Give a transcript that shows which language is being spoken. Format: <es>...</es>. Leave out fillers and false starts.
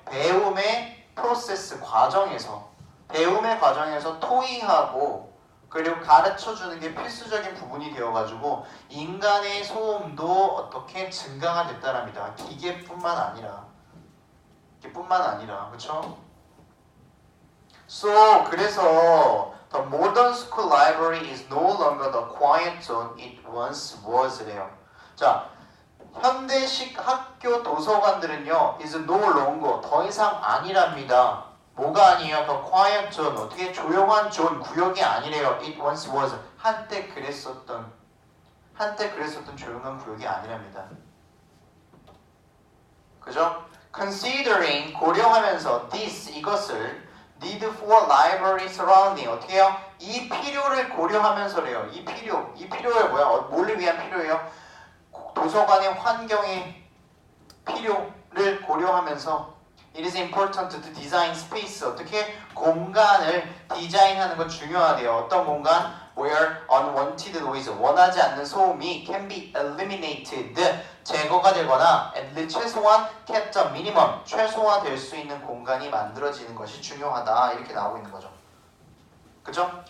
<ko>배움의 프로세스 배움의 과정에서 토의하고 그리고 가르쳐주는 게 필수적인 부분이 되어가지고 인간의 소음도 어떻게 증가가 됐다랍니다. 기계뿐만 아니라 그렇죠?</ko> <en>So</en> <ko>그래서</ko> <en>the modern school library is no longer the quiet zone it once was래요.</en> <ko>자, 현대식 학교 도서관들은요</ko> <en>is no longer</en> <ko>더 이상 아니랍니다. 뭐가 아니에요?</ko> <en>The quiet zone.</en> <ko>어떻게 조용한 존 구역이 아니래요.</ko> <en>It once was.</en> <ko>한때 그랬었던 조용한 구역이 아니랍니다. 그죠?</ko> <en>Considering</en> <ko>고려하면서</ko> <en>this</en> <ko>이것을</ko> <en>need for library surrounding</en> <ko>어떻게 해요? 이 필요를 고려하면서래요. 이 필요가 뭐야? 뭘 위한 필요예요? 도서관의 환경의 필요를 고려하면서</ko> <en>It is important to design space.</en> <ko>어떻게 공간을 디자인하는 건 중요하대요. 어떤 공간?</ko> <en>Where unwanted noise,</en> <ko>원하지 않는 소음이</ko> <en>can be eliminated,</en> <ko>제거가 되거나 and 최소한</ko> <en>kept a minimum,</en> <ko>최소화될 수 있는 공간이 만들어지는 것이 중요하다. 이렇게 나오고 있는 거죠. 그죠?</ko>